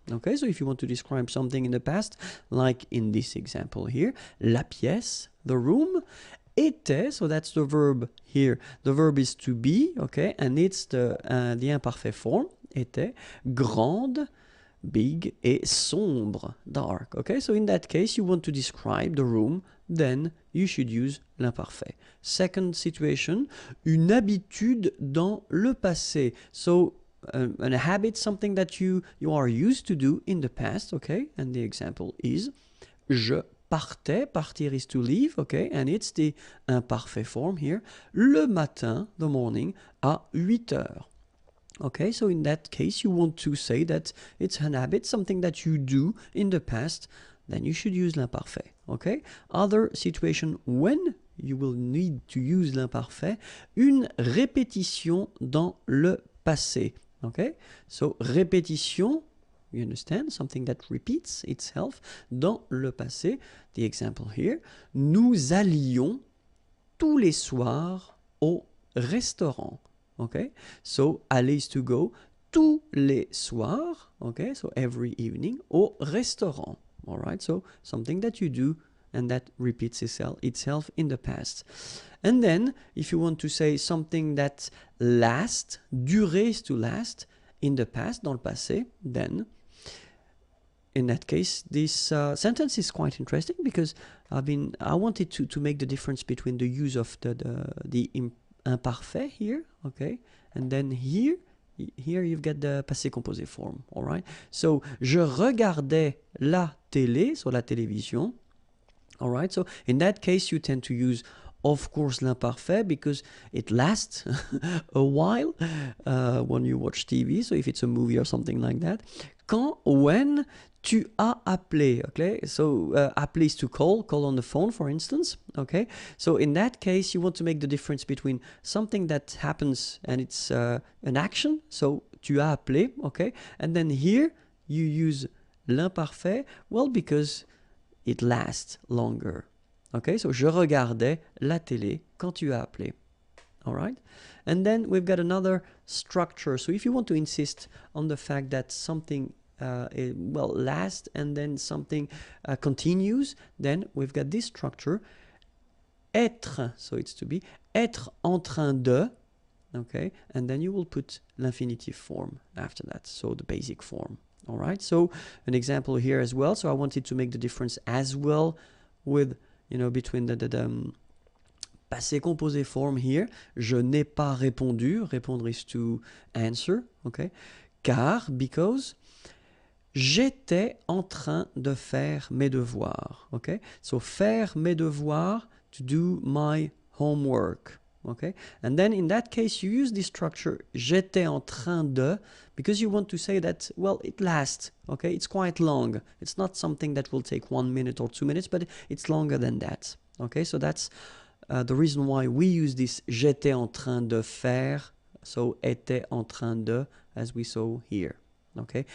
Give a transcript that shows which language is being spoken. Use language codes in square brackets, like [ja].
[en] Okay, so if you want to describe something in the past, like in this example here, [fr] la pièce, [en] the room, [fr] était, [en] so that's the verb here. The verb is to be, okay, and it's the imparfait form, [fr] était, grande, [en] big, [fr] et sombre, [en] dark. Okay, so in that case, you want to describe the room, then you should use l'imparfait. Second situation, [fr] une habitude dans le passé. [en] So a habit, something that you are used to do in the past, okay? And the example is [fr] je partais, [en] partir is to leave, okay? And it's the imparfait form here. [fr] Le matin, [en] the morning, [fr] à 8 heures. [en] Okay, so in that case, you want to say that it's an habit, something that you do in the past, then you should use l'imparfait, okay? Other situation when you will need to use l'imparfait, [fr] une répétition dans le passé. [en] Okay, so répétition, you understand, something that repeats itself [fr] dans le passé. [en] The example here, [fr] nous allions tous les soirs au restaurant. [en] Okay, so aller is to go, [fr] tous les soirs, [en] okay, so every evening, [fr] au restaurant. [en] All right, so something that you do and that repeats itself in the past. And then, if you want to say something that lasts, durer is to last, in the past, [fr] dans le passé, [en] then, in that case, this sentence is quite interesting because I wanted to make the difference between the use of the imparfait here, okay, and then here you've got the passé composé form, all right? So, [fr] je regardais la télé, [en] so la télévision, all right? So, in that case, you tend to use of course l'imparfait because it lasts a while when you watch TV, so if it's a movie or something like that. When [fr] tu as appelé, [en] okay? So appeler is to call on the phone, for instance, okay? So in that case, you want to make the difference between something that happens and it's an action, so [fr] tu as appelé, [en] okay? And then here, you use l'imparfait, well, because it lasts longer. Okay, so [fr] je regardais la télé quand tu as appelé. [en] All right? And then we've got another structure. So if you want to insist on the fact that something lasts and then something continues, then we've got this structure. Être, so it's to be, [fr] être en train de, [en] okay? And then you will put l'infinitive form after that, so the basic form. All right? So an example here as well. So I wanted to make the difference as well with between the passé composé form here. [fr] Je n'ai pas répondu. Répondre [en] is to answer, okay? [fr] Car, [en] because, [fr] j'étais en train de faire mes devoirs, okay? [en] So, [fr] faire mes devoirs, [en] to do my homework, okay? And then in that case, you use this structure, [fr] j'étais en train de, [en] because you want to say that, well, it lasts, okay? It's quite long. It's not something that will take 1 minute or 2 minutes, but it's longer than that, okay? So that's the reason why we use this [fr] j'étais en train de faire, [en] so [fr] était en train de, [en] as we saw here, okay?